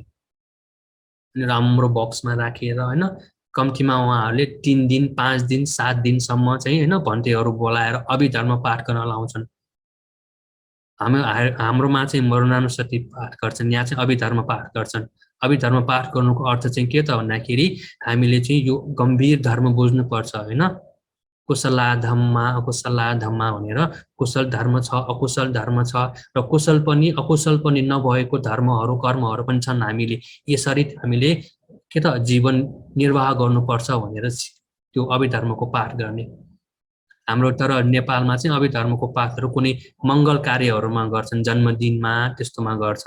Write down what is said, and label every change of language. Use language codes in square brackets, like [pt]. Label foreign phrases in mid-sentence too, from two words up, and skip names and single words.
[ne] राम्रो बक्समा राखेर होइन कम्तीमा उहाँहरूले 3 दिन 5 दिन 7 दिनसम्म चाहिँ होइन भन्तेहरू बोलाएर अभिधर्म पाठ गर्न लाउँछन्। हाम्रोमा चाहिँ मरुणानुस्मृति पाठ गर्छन्, यहाँ चाहिँ अभिधर्म पाठ गर्छन्। अभिधर्म पाठ गर्नुको अर्थ चाहिँ के त भन्दाखेरि हामीले चाहिँ यो गम्भीर धर्म बुझ्नुपर्छ होइन। [pi] कुशला धम्मा अकुशला धम्मा [ne] भनेर कुशल धर्म छ अकुशल धर्म छ र कुशल पनि अकुशल पनि नभएको धर्महरू कर्महरू पनि छन्। हामीले यसरी हामीले के त जीवन निर्वाह गर्नुपर्छ भनेर त्यो अभिधर्मको पाठ गर्ने। हाम्रो तर नेपालमा चाहिँ अभिधर्मको पाठहरू कुनै मङ्गल कार्यहरूमा गर्छन्, जन्मदिनमा त्यस्तोमा गर्छन्।